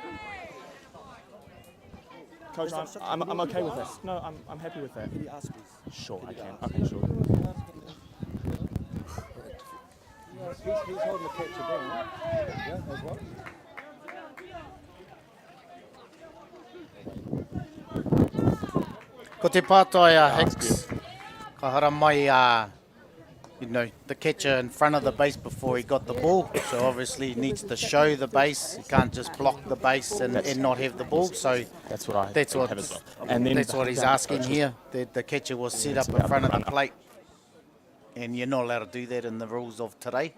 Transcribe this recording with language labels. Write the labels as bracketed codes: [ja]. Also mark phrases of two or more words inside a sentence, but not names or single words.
[en] Coach, I'm okay with this. No, I'm happy with that. Sure, I can. Okay, sure. He's holding the catcher down. Yeah, as well. [mi] Ko te pātai Hicks. Ka hara mai [en] you know, the catcher in front of the base before he got the ball. So obviously he needs to show the base. He can't just block the base and not have the ball. So that's what that's what he's asking here. The catcher was set up in front of the plate. And you're not allowed to do that in the rules of today.